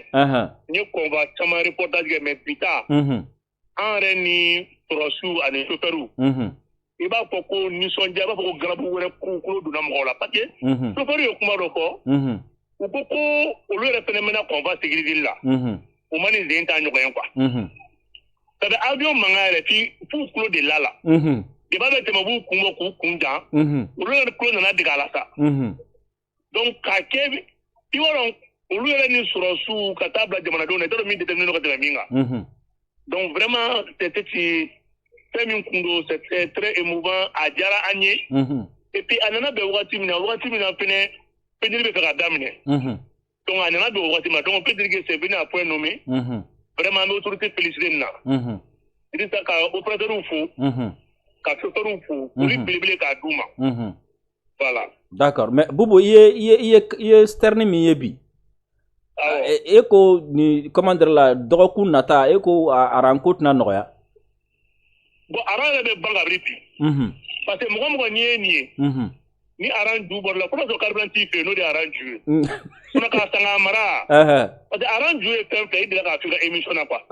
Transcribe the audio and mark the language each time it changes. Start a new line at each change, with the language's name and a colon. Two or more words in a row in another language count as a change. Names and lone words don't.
Bambara: N ye convoi caman reportage kɛ mais bi ta. An yɛrɛ ni sɔrɔsiw ani chauffeurs. I b'a fɔ ko nisɔndiya i b'a fɔ ko garabu wɛrɛ kulo donna mɔgɔw la
French: parce que
Bambara: chauffeurs ye kuma dɔ fɔ. U ko ko olu yɛrɛ fɛnɛ mɛnna
French: convoi sécurité
Bambara: la. U ma nin sen t'a ɲɔgɔn ye quoi.
French: C'est à dire
Bambara: avion mankan yɛrɛ f'u kulo de la la. I b'a bɛ tɛmɛ b'u kun bɔ k'u kun jan. Olu yɛrɛ kulo nana dege a la sa. Donc k'a kɛ i b'a dɔn olu yɛrɛ ni sɔrɔsiw ka taa bila jamanadenw na i t'a dɔn min déterminé don ka tɛmɛ min kan.
French: Donc vraiment c'était
Bambara: fɛn min kun don
French: c'est très émouvant
Bambara: a diyara an ye.
French: Et puis
Bambara: a nana bɛn wagati min na fɛnɛ pédri bɛ fɛ ka daminɛ.
French: Donc a nana bɛn wagati min na donc pédri que c'est venu à point nommé.
Bambara: Vraiment an bɛ
French: autorité félicité
Bambara: nin na. Dirisa ka opérateurs fo. Ka chauffeurs fo. Olu belebele k'a d'u ma. Voilà.
French: D'accord mais
Bambara: Bubu i ye Sterni min ye bi. E ko ni
French: comment dire
Bambara: la dɔgɔkun nata e ko aran ko tɛna nɔgɔya. Bon aran yɛrɛ bɛ ban ka biri bi.
French: Parce que
Bambara: mɔgɔ n'i ye nin ye. Ni aran ju bɔra la fo ka sɔrɔ carburant t'i fɛ n'o de ye aran ju ye. Sinon k'a san k'a mara.
French: Parce que
Bambara: aran ju ye fɛn fɛn i delila k'a f'i ka émission na quoi.